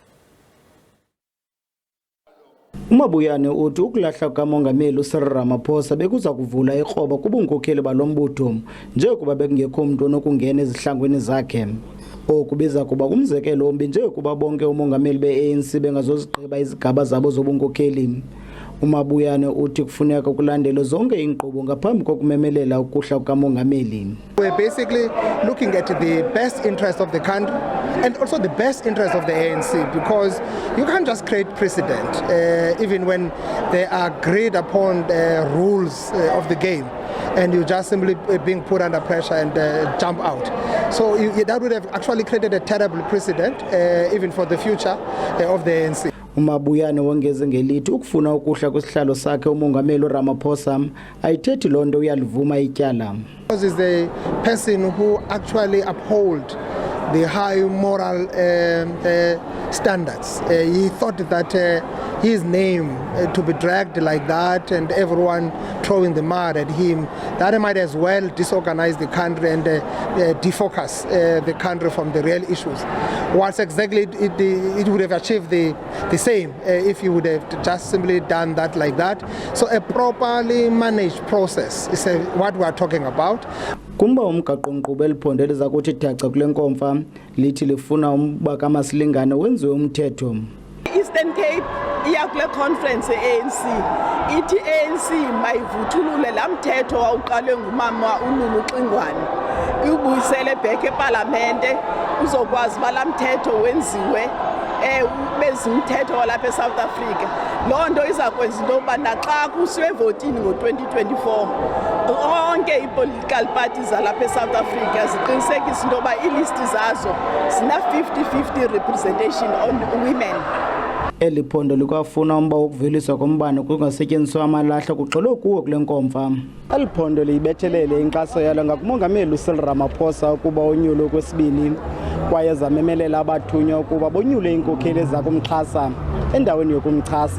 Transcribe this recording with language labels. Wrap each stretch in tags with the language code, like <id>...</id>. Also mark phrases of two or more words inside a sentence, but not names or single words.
<xh>Umabuyane uthi ukulahla kukamongameli uCyril Ramaphosa bekuza kuvula ikroba kubunkokheli balombutho njengokuba bekungekho umuntu onokungena ezihlangwini zakhe. Oku biza kuba umzekelo ombi njengokuba bonke umongameli be-ANC bengazozigqiba izigaba zabo zobunkokheli. Umabuyane uthi kufuneka kulandelwe zonke iinkqubo ngaphambi kokumemelela ukuhla kukamongameli.</xh> <en>We're basically looking at the best interest of the country and also the best interest of the ANC, because you can't just create precedent even when they are agreed upon the rules of the game, and you just simply being put under pressure and jump out. So that would have actually created a terrible precedent even for the future of the ANC.</en> <xh>Umabuyane wongeze ngelithi ukufuna ukuhla kwesihlalo sakhe umongameli Ramaphosa ayithethi lonto uyalivuma ityala.</xh> <en>Because he's the person who actually uphold the high moral standards. He thought that his name to be dragged like that and everyone throwing the mud at him, that he might as well disorganize the country and defocus the country from the real issues. Once exactly it would have achieved the same if he would have just simply done that like that. So a properly managed process is what we are talking about.</en> <xh>Kumba umgaqo-nkqubo eliphondo eliza kuthi daca kule nkomfa lithi lifuna umba kamasilingane wenziwe umthetho. Eastern Cape iya kule conference ye-ANC ithi ANC mayivuthulule la mthetho wawuqalwe ngumama uLulu Xingwane uyibuyisele back eParlamente uzokwazi bala mthetho wenziwe bezimthetho walapha eSouth Africa. Loo nto izakwenza into yokuba naxa kusiwe votini ngo-2024 onke i-</xh> <en>political parties</en> <xh>zalapha eSouth Africa ziqinisekisa into yokuba iilisti zazo zina</xh> <en>50-50 representation on women.</en> <xh>Eli phondo likwafuna umba wokuveliswa kombane kungasetyenziswa amalahle kugxilwe kuwo kule nkomfa. Eli phondo liyibethelele inkxaso yalo ngakumongameli uCyril Ramaphosa ukuba unyulo kwesibini kwaye zamemelela abathunywa ukuba bonyule iinkokheli zakumxhasa endaweni yokumchasa.</xh>